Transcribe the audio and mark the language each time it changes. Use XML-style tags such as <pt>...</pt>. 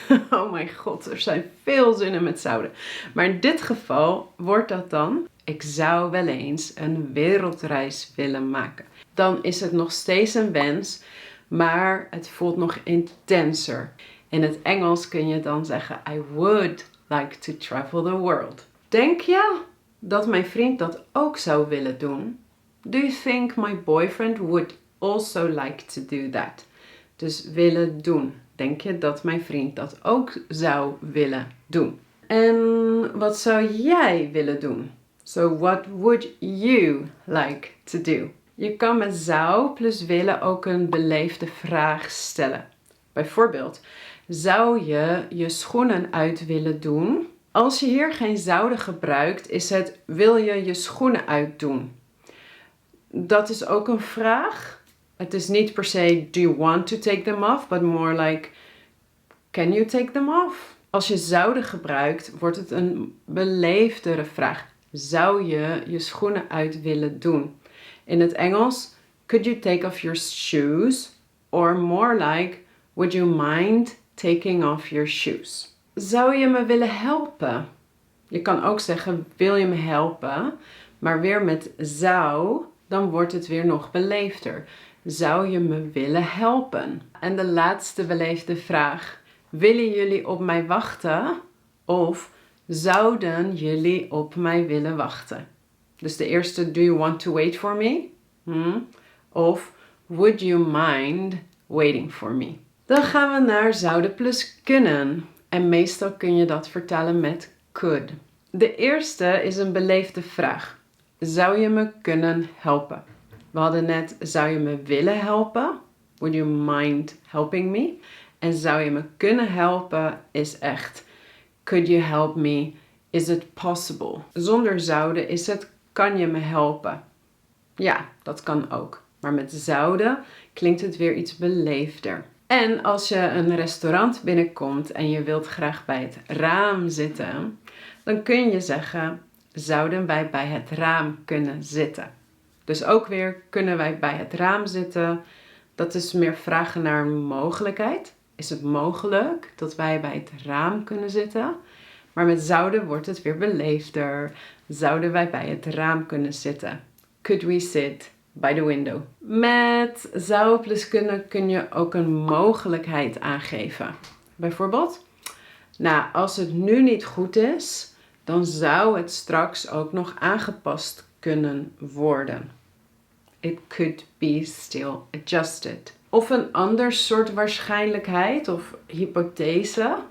<nl>Oh mijn god, er zijn veel zinnen met zouden. Maar in dit geval wordt dat dan: ik zou wel eens een wereldreis willen maken. Dan is het nog steeds een wens, maar het voelt nog intenser. In het Engels kun je dan zeggen:</nl> <en>I would like to travel the world.</en> <nl>Denk je dat mijn vriend dat ook zou willen doen?</nl> <en>Do you think my boyfriend would also like to do that?</en> <nl>Dus willen doen. Denk je dat mijn vriend dat ook zou willen doen? En wat zou jij willen doen?</nl> <en>So what would you like to do?</en> <nl>Je kan met zou plus willen ook een beleefde vraag stellen. Bijvoorbeeld, zou je je schoenen uit willen doen? Als je hier geen zouden gebruikt, is het wil je je schoenen uitdoen? Dat is ook een vraag. Het is niet per se</nl> <en>do you want to take them off, but more like can you take them off?</en> <nl>Als je zouden gebruikt, wordt het een beleefdere vraag. Zou je je schoenen uit willen doen? In het Engels,</nl> <en>could you take off your shoes? Or more like, would you mind taking off your shoes?</en> <nl>Zou je me willen helpen? Je kan ook zeggen, wil je me helpen? Maar weer met zou, dan wordt het weer nog beleefder. Zou je me willen helpen? En de laatste beleefde vraag. Willen jullie op mij wachten? Of zouden jullie op mij willen wachten? Dus de eerste,</nl> <en>do you want to wait for me?</en> <nl>Of</nl> <en>would you mind waiting for me?</en> <nl>Dan gaan we naar zouden plus kunnen. En meestal kun je dat vertalen met could. De eerste is een beleefde vraag. Zou je me kunnen helpen? We hadden net, zou je me willen helpen?</nl> <en>Would you mind helping me?</en> <nl>En zou je me kunnen helpen is echt,</nl> <en>could you help me? Is it possible?</en> <nl>Zonder zouden is het, kan je me helpen? Ja, dat kan ook. Maar met zouden klinkt het weer iets beleefder. En als je een restaurant binnenkomt en je wilt graag bij het raam zitten, dan kun je zeggen, zouden wij bij het raam kunnen zitten? Dus ook weer, kunnen wij bij het raam zitten? Dat is meer vragen naar een mogelijkheid. Is het mogelijk dat wij bij het raam kunnen zitten? Maar met zouden wordt het weer beleefder. Zouden wij bij het raam kunnen zitten?</nl> <en>Could we sit by the window?</en> <nl>Met zou plus kunnen kun je ook een mogelijkheid aangeven. Bijvoorbeeld, nou, als het nu niet goed is, dan zou het straks ook nog aangepast kunnen worden.</nl> <en>It could be still adjusted.</en> <nl>Of een ander soort waarschijnlijkheid of hypothese.</nl>